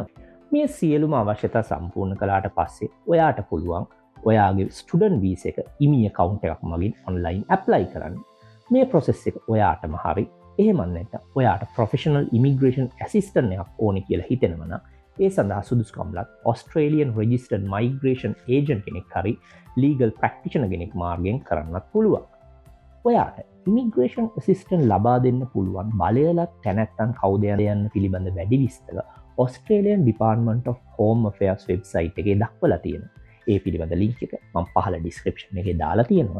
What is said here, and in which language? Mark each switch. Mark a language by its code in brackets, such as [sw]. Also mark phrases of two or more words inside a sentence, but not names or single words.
[si] මේ සියලුම අවශ්‍යතා සම්පූර්ණ කළාට පස්සේ ඔයාට පුළුවන් ඔයාගේ ස්ටුඩන්ට් වීසා එක ඉමි account එකක් මගින් [en] online apply [si] කරන්න. මේ process එක ඔයාටම හරි. එහෙම නැත්නම් ඔයාට [en] professional immigration assistant [si] එකක් ඕනේ කියලා හිතෙනවා නම් ඒ සඳහා සුදුසුකම්ලත් [en] Australian registered migration agent [si] කෙනෙක් හරි [en] legal practitioner [si] කෙනෙක් මාර්ගයෙන් කරන්නත් පුළුවන්. ඔයාට [en] immigration assistant [si] ලබා දෙන්න පුළුවන් බලයලත් තැනැත්තන් කවුද යන්න පිළිබඳ වැඩි විස්තර Australian Department of Home Affairs website එකේ දක්වලා තියෙනවා. ඒ පිළිබඳ ලින්ක් එක මම පහළ ඩිස්ක්‍රිප්ෂන් එකේ දාලා තියෙනවා.